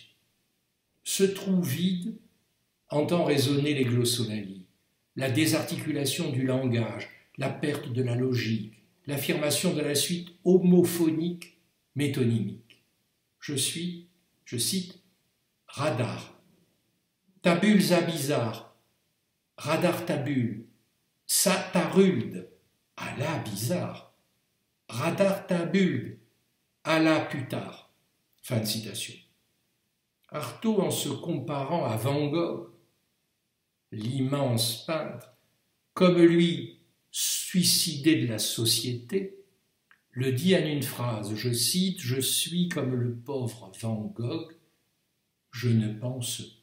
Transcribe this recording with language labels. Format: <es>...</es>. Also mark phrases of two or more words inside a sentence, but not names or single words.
<fr>Ce trou vide entend résonner les glossolalies, la désarticulation du langage, la perte de la logique, l'affirmation de la suite homophonique métonymique. Je cite, radar, tabule zabizar, radar tabule, satarulde, à la bizarre, radar tabule, à la putard. Fin de citation. Artaud, en se comparant à Van Gogh, l'immense peintre, comme lui, suicidé de la société, le dit en une phrase, je cite, « Je suis comme le pauvre Van Gogh, je ne pense plus.</fr>